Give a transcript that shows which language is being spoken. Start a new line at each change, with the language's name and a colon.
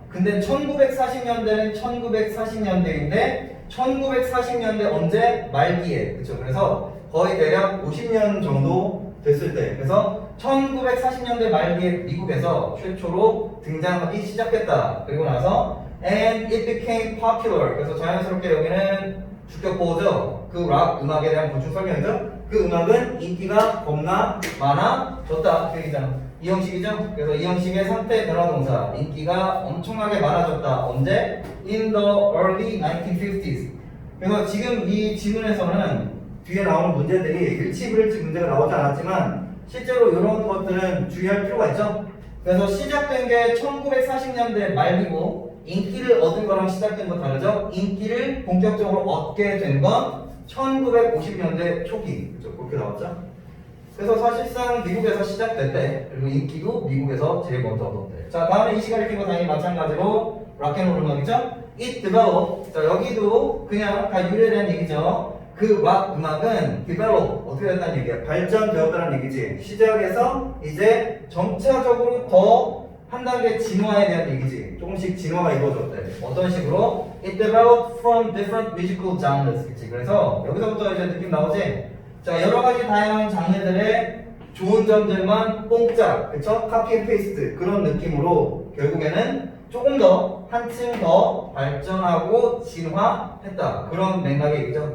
Korean: 근데 1940년대는 1940년대인데 1940년대 언제? 말기에. 그렇죠? 그래서 거의 대략 50년 정도 됐을 때. 그래서 1940년대 말기에 미국에서 최초로 등장하기 시작했다. 그리고 나서
English: and it became popular.
Korean: 그래서 자연스럽게 여기는 주격 보호죠. 그 락 음악에 대한 보충 설명이죠. 그 음악은 인기가 겁나 많아졌다. 그 얘기잖아. 이 형식이죠. 그래서 이 형식의 상태 변화 동사 인기가 엄청나게 많아졌다. 언제?
English: In the early 1950s.
Korean: 그래서 지금 이 지문에서는 뒤에 나오는 문제들이 일치불일치 문제가 나오지 않았지만 실제로 이런 것들은 주의할 필요가 있죠. 그래서 시작된 게 1940년대 말이고 인기를 얻은 거랑 시작된 건 다르죠. 인기를 본격적으로 얻게 된 건 1950년대 초기. 그렇죠? 그렇게 나왔죠. 그래서 사실상 미국에서 시작됐대. 그리고 인기도 미국에서 제일 먼저 얻었대. 자, 다음에 이 시간을 끼고 당연히 마찬가지로 락앤롤 음악이죠.
English: It developed.
Korean: 자, 여기도 그냥 다 유래된 얘기죠. 그 락 음악은 develop 어떻게 됐다는 얘기야? 발전되었다는 얘기지. 시작해서 이제 점차적으로 더 한 단계 진화에 대한 얘기지. 조금씩 진화가 이루어졌대. 어떤 식으로?
English: It developed from different musical genres.
Korean: 그치? 그래서 여기서부터 이제 느낌 나오지? 자, 여러 가지 다양한 장르들의 좋은 점들만 뽕짝, 그쵸? 카피 앤 페이스트 그런 느낌으로 결국에는 조금 더 한층 더 발전하고 진화했다. 그런 맥락의 얘기죠.